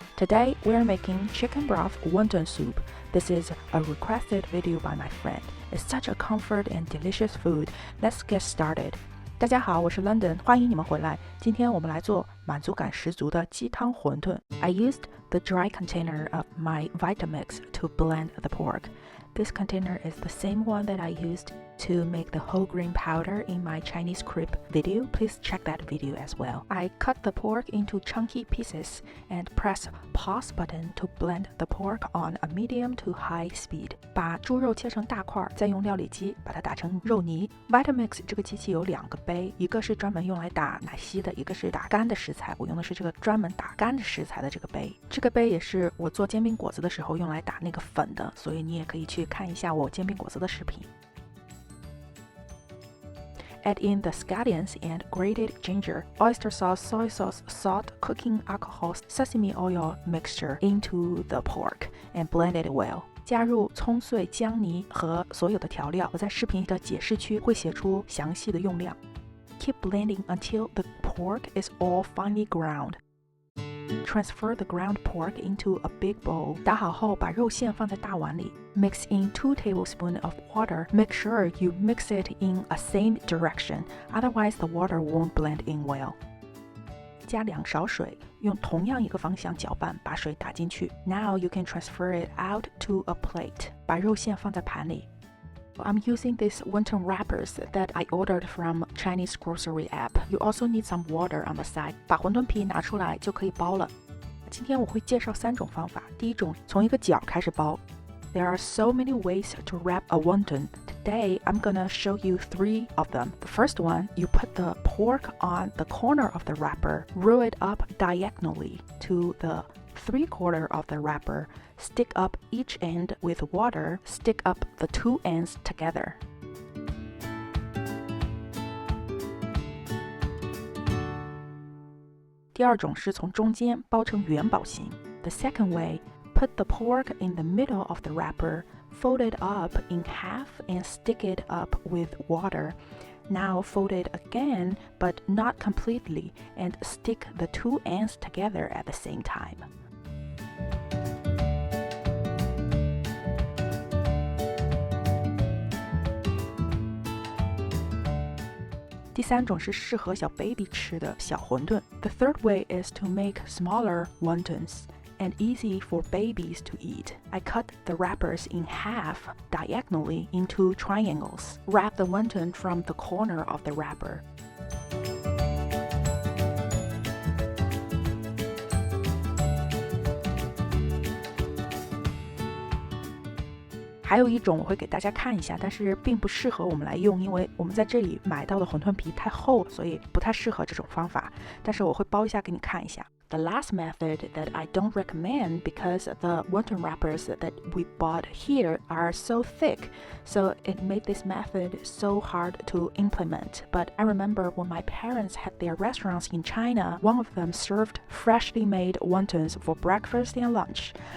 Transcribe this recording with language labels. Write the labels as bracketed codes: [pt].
[en] Today we are making Chicken Broth Wonton Soup. This is a requested video by my friend. It's such a comfort and delicious food. Let's get started. [zh] 大家好，我是 London， 欢迎你们回来。今天我们来做满足感十足的鸡汤馄饨。 [en] I used the dry container of my Vitamix to blend the pork. This container is the same one that I used to make the whole grain powder in my Chinese crepe video. Please check that video as well. I cut the pork into chunky pieces and press pause button to blend the pork on a medium to high speed. [zh] 把猪肉切成大块，再用料理机把它打成肉泥。 Vitamix 这个机器有两个杯，一个是专门用来打奶昔的，一个是打干的食材。我用的是这个专门打干的食材的这个杯。这个杯也是我做煎饼果子的时候用来打那个粉的，所以你也可以去看一下我煎饼果子的视频。 [en] Add in the scallions and grated ginger, oyster sauce, soy sauce, salt, cooking alcohol, sesame oil mixture into the pork and blend it well. [zh] 加入葱碎、姜泥和所有的调料，我在视频的解释区会写出详细的用量。 [en] Keep blending until the pork is all finely ground.Transfer the ground pork into a big bowl. [zh] 打好后，把肉馅放在大碗里。 [en] Mix in 2 tablespoons of water. Make sure you mix it in a same direction, otherwise the water won't blend in well. [zh] 加2勺水，用同样一个方向搅拌，把水打进去。 [en] Now you can transfer it out to a plate. [zh] 把肉馅放在盘里。 [en] I'm using these wonton wrappers that I ordered from Chinese grocery app. You also need some water on the side. [zh] 把馄饨皮拿出来就可以包了。今天我会介绍3种方法。第一种，从一个角开始包。 [en] There are so many ways to wrap a wonton. Today, I'm gonna show you 3 of them. The first one, you put the pork on the corner of the wrapper, roll it up diagonally to the 3/4 of the wrapper, stick up each end with water, stick up the 2 ends together. [zh] 第二种是从中间包成元宝形。 [en] The second way, put the pork in the middle of the wrapper, fold it up in half and stick it up with water. Now fold it again, but not completely, and stick the 2 ends together at the same time. [zh] 第三种是适合小 baby 吃的小馄饨。 [en] The third way is to make smaller wontons and easy for babies to eat. I cut the wrappers in half diagonally into triangles. Wrap the wonton from the corner of the wrapper. [zh] 还有一种我会给大家看一下，但是并不适合我们来用，因为我们在这里买到的馄饨皮太厚，所以不太适合这种方法。但是我会包一下给你看一下。 [en] The last method that I don't recommend because the wonton wrappers that we bought here are so thick, so it made this method so hard to implement. But I remember when my parents had their restaurants in China, one of them served freshly made wontons for breakfast and lunch.